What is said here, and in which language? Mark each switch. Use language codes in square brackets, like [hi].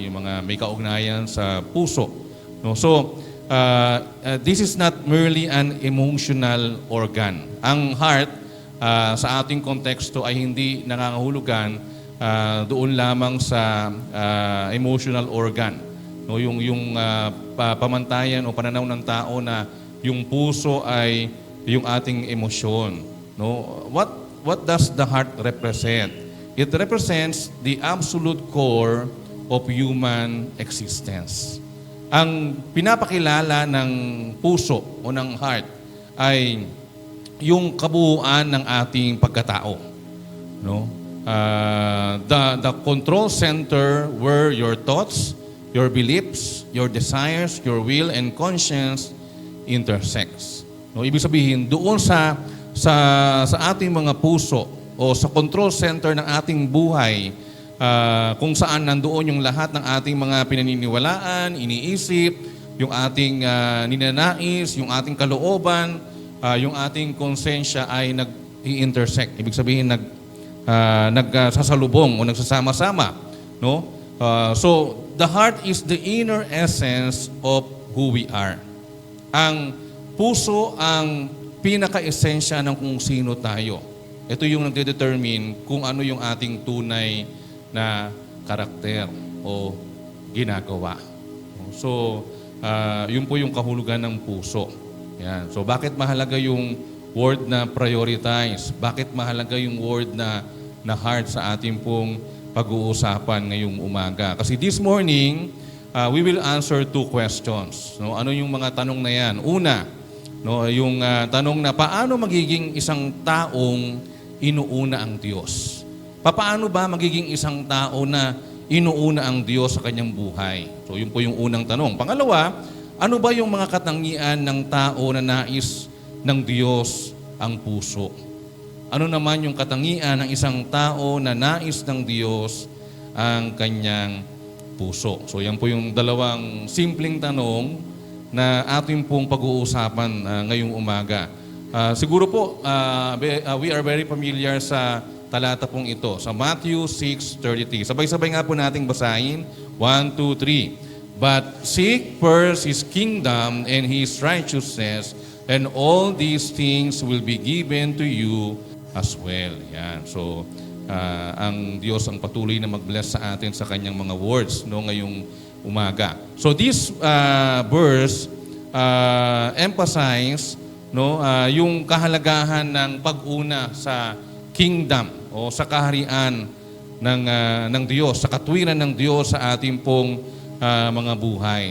[tl] Yung mga may kaugnayan sa puso. [en] No, so, this is not merely an emotional organ. [tl] Ang heart, sa ating konteksto ay hindi nangangahulugan doon lamang sa emotional organ. No, yung pamantayan o pananaw ng tao na yung puso ay yung ating emosyon. [en] No, what does the heart represent? It represents the absolute core of human existence. [tl] Ang pinapakilala ng puso o ng heart ay yung kabuuan ng ating pagkatao. No? [en] The control center where your thoughts, your beliefs, your desires, your will, and conscience intersects. [tl] No? Ibig sabihin, doon sa ating mga puso o sa control center ng ating buhay, kung saan nandoon yung lahat ng ating mga pinaniniwalaan, iniisip, yung ating ninanais, yung ating kalooban, yung ating konsensya ay nag-i-intersect. Ibig sabihin, nagsasalubong o nagsasama-sama. No? [en] So, the heart is the inner essence of who we are. [tl] Ang puso ang pinaka-esensya ng kung sino tayo. Ito yung nagdedetermine kung ano yung ating tunay na karakter o ginagawa. So, yun po yung kahulugan ng puso. Yan. So, bakit mahalaga yung word na prioritize? Bakit mahalaga yung word na heart sa ating pong pag-uusapan ngayong umaga? Kasi [en] this morning, we will answer 2 questions. [tl] No? Ano yung mga tanong na yan? Una, no, yung tanong na paano magiging isang taong inuuna ang Diyos? Paano ba magiging isang tao na inuuna ang Diyos sa kanyang buhay? So, yun po yung unang tanong. Pangalawa, ano ba yung mga katangian ng tao na nais ng Diyos ang puso? Ano naman yung katangian ng isang tao na nais ng Diyos ang kanyang puso? So, yan po yung dalawang simpleng tanong na ating pong pag-uusapan ngayong umaga. Siguro po, [en] we are very familiar [tl] sa talata pong ito, sa Matthew 6:33. Sabay-sabay nga po nating basahin. 1, 2, 3. [en] But seek first His kingdom and His righteousness, and all these things will be given to you as well. [tl] Yan. So, ang Diyos ang patuloy na mag-bless sa atin sa kanyang mga words no, ngayong umaga. So, [en] this verse emphasize [tl] no, yung kahalagahan ng pag-una sa kingdom o sa kaharian ng Diyos, sa katwiran ng Diyos sa ating pong mga buhay.